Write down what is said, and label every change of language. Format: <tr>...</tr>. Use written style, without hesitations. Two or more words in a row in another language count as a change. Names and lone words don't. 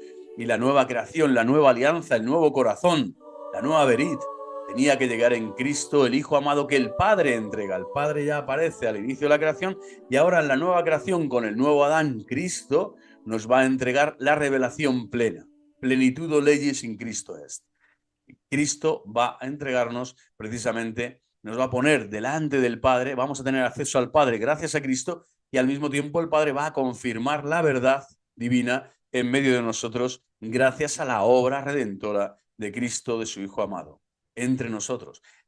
<es>Y la nueva creación, la nueva alianza, el nuevo corazón, la nueva verit, tenía que llegar en Cristo, el Hijo amado que el Padre entrega. El Padre ya aparece al inicio de la creación y ahora en la nueva creación, con el nuevo Adán, Cristo, nos va a entregar la revelación plena.</es> <la>Plenitud legis in Cristo est.</la> <es>Cristo va a entregarnos precisamente, nos va a poner delante del Padre, vamos a tener acceso al Padre gracias a Cristo y al mismo tiempo el Padre va a confirmar la verdad divina en medio de nosotros gracias a la obra redentora de Cristo, de su Hijo amado, entre nosotros.</es>